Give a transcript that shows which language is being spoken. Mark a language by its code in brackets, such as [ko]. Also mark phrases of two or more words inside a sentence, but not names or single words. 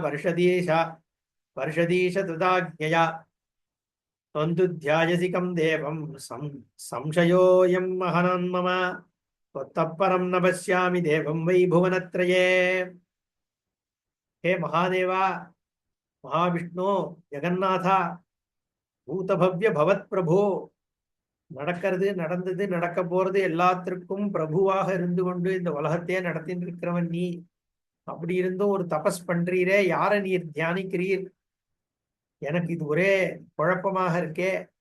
[sa] वर्षदीश तदाज्ञया त्वं तु ध्यायसि कं देवं संशयोऽयं महनं मम त्वत्तः परं न पश्यामि देवं वै भुवनत्रये। हे महादेवा, महाविष्णु, जगन्नाथा, भूतभव्य भवत् प्रभो, [ta] நடக்கிறது நடந்தது நடக்க போறது எல்லாத்திற்கும் பிரபுவாக இருந்து கொண்டு இந்த உலகத்தையே நடத்திட்டு இருக்கிறவன் நீ. அப்படி இருந்தும் ஒரு தபஸ் பண்றீரே, யாரை நீர் தியானிக்கிறீர்? எனக்கு இது ஒரே குழப்பமாக இருக்கே.